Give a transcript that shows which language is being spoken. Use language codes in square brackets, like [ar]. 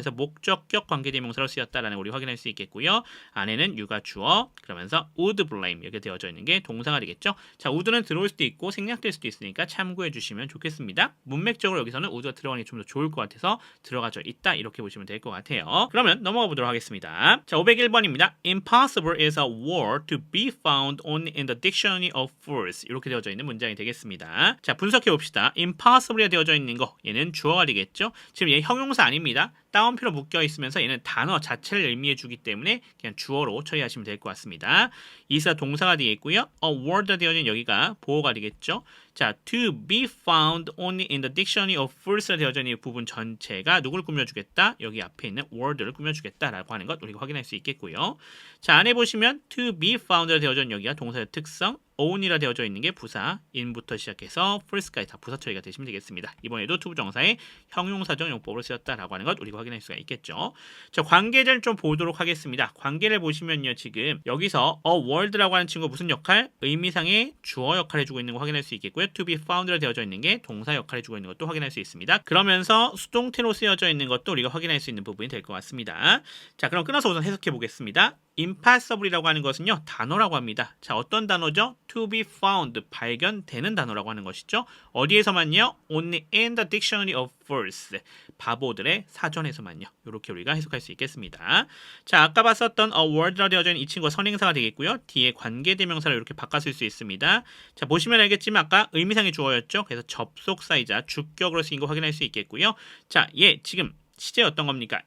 [ko] 그래서 목적격 관계대명사로 쓰였다라는 걸 우리 확인할 수 있겠고요. 안에는 you가 주어, 그러면서 would blame 이렇게 되어져 있는 게 동사가 되겠죠. 자, would는 들어올 수도 있고 생략될 수도 있으니까 참고해 주시면 좋겠습니다. 문맥적으로 여기서는 would가 들어가는 게 좀 더 좋을 것 같아서 들어가져 있다 이렇게 보시면 될 것 같아요. 그러면 넘어가 보도록 하겠습니다. 자, 501번입니다. [en] Impossible is a word to be found only in the dictionary of fools [ko] 이렇게 되어져 있는 문장이 되겠습니다. 자, 분석해 봅시다. Impossible이 되어져 있는 거 얘는 주어가 되겠죠. 지금 얘 형용사 아닙니다. 따옴표로 묶여 있으면서 얘는 단어 자체를 의미해 주기 때문에 그냥 주어로 처리하시면 될 것 같습니다. 이사 동사가 되겠고요. A word 되어진 여기가 보어가 되겠죠. 자, [en] to be found only in the dictionary of fools [ko] 되어져 있는 이 부분 전체가 누굴 꾸며주겠다? 여기 앞에 있는 word를 꾸며주겠다라고 하는 것 우리가 확인할 수 있겠고요. 자, 안에 보시면 to be found 되어져 있는 여기가 동사의 특성, own이라 되어져 있는 게 부사, in부터 시작해서 first까지 다 부사 처리가 되시면 되겠습니다. 이번에도 투부정사의 형용사적 용법으로 쓰였다라고 하는 것 우리가 확인할 수가 있겠죠. 자, 관계를 좀 보도록 하겠습니다. 관계를 보시면요, 지금 여기서 a word라고 하는 친구 무슨 역할? 의미상의 주어 역할을 해주고 있는 거 확인할 수 있겠고요. to be found라 되어져 있는 게 동사 역할을 해주고 있는 것도 확인할 수 있습니다. 그러면서 수동태로 쓰여져 있는 것도 우리가 확인할 수 있는 부분이 될 것 같습니다. 자, 그럼 끊어서 우선 해석해 보겠습니다. impossible이라고 하는 것은요 단어라고 합니다. 자, 어떤 단어죠? to be found 발견되는 단어라고 하는 것이죠. 어디에서만요? [en] only in the dictionary of fools [ko] 바보들의 사전에서만요. 이렇게 우리가 해석할 수 있겠습니다. 자, 아까 봤었던 a word라 되어져 있는 이 친구가 선행사가 되겠고요. 뒤에 관계대명사를 이렇게 바꿔 쓸 수 있습니다. 자, 보시면 알겠지만 아까 의미상의 주어였죠. 그래서 접속사이자 주격으로 쓰인 거 확인할 수 있겠고요. 자, 얘 지금 시제 어떤 겁니까?